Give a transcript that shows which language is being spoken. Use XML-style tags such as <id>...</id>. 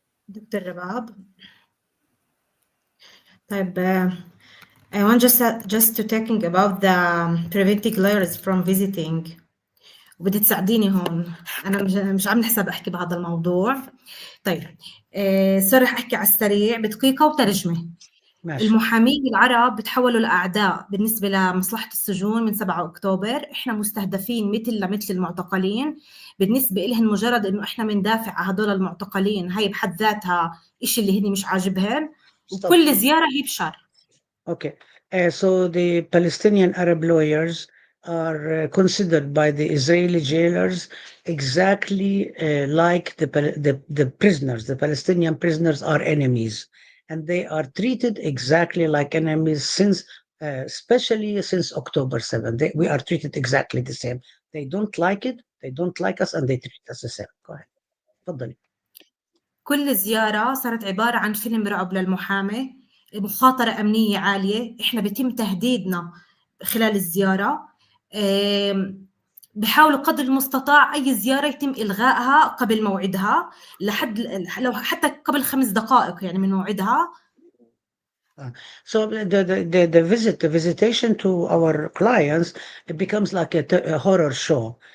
<en>Dr. Rabab. I want just to talking about the preventing lawyers from visiting</en> <ar>وبدي تساعديني هون. أنا مش عاملة حساب أحكي بهذا الموضوع. طيب سوري، رح أحكي على السريع بدقيقة وترجمة. ماشي. المحامين العرب بتحولوا لأعداء بالنسبة لمصلحة السجون من 7 أكتوبر. إحنا مستهدفين مثل المعتقلين. بالنسبة إلهم مجرد إنه إحنا بندافع على هدول المعتقلين، هاي بحد ذاتها إشي اللي هني مش عاجبهم،</ar> <en>Stop.</en> <ar>وكل زيارة هي بشر.</ar> <en>Okay. So the Palestinian Arab lawyers are considered by the Israeli jailers exactly like the prisoners. The Palestinian prisoners are enemies, and they are treated exactly like enemies since, especially since October 7th. We are treated exactly the same. They don't like it, they don't like us, and they treat us the same. Go ahead. تفضلي.</en> <ar>كل زيارة صارت عبارة عن فيلم رعب للمحامي، مخاطرة أمنية عالية. إحنا بيتم تهديدنا خلال الزيارة. بحاولوا قدر المستطاع أي زيارة يتم إلغائها قبل موعدها، لو حتى قبل 5 دقائق يعني من موعدها.</ar> <en>So the visitation to our clients, it becomes like a horror show.</en>